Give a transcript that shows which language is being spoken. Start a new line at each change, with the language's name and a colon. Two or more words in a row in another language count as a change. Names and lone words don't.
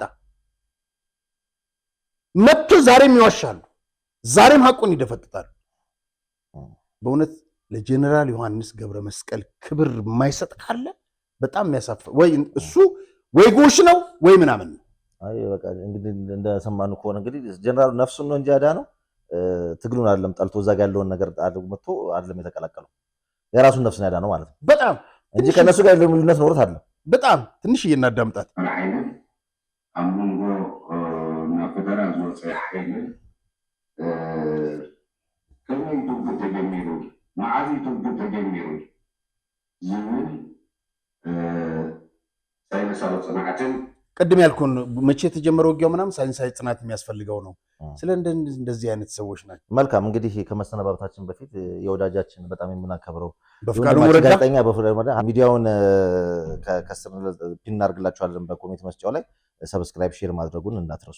Amharic: መጥቶ ዛሬም ይዋሻሉ፣ ዛሬም ሐቁን ይደፈጥጣሉ። በእውነት ለጀነራል ዮሐንስ ገብረ መስቀል ክብር የማይሰጥ ካለ በጣም የሚያሳፍር ወይ እሱ ወይ ጎሽ ነው ወይ ምናምን ነው። አይ በቃ እንግዲህ እንደሰማነው ከሆነ እንግዲህ ጀነራሉ ነፍሱን ነው እንጂ ያዳነው ትግሉን አይደለም። ጠልቶ እዛ ጋር ያለውን ነገር አድርጎ መጥቶ አይደለም የተቀላቀለው፣ የራሱን ነፍስ ነው ያዳነው ማለት ነው። በጣም እንጂ ከነሱ ጋር ያለው ልዩነት ኖሮት አይደለም። በጣም ትንሽ እናዳምጣት።
Tigrinya: አምንጎ ናፈደራ ዝወፀ ኃይል ከመይ ትውግእ ተጀሚሩ መዓዝ ትውግእ ተጀሚሩ ዝብል ሳይንሳዊ ጽናዕትን
Amharic: ቅድም ያልኩን መቼ የተጀመረው ውጊያው ምናምን ሳይንሳዊ ጽናት የሚያስፈልገው ነው። ስለ እንደዚህ አይነት ሰዎች ናቸው። መልካም እንግዲህ ከመሰነባበታችን በፊት የወዳጃችን በጣም የምናከብረው በፍቃዱ ወረዳ ጋዜጠኛ ሚዲያውን ከስር ፒን እናድርግላችኋለን በኮሜንት መስጫው ላይ
English: subscribe share
Amharic: ማድረጉን እንዳትረሱ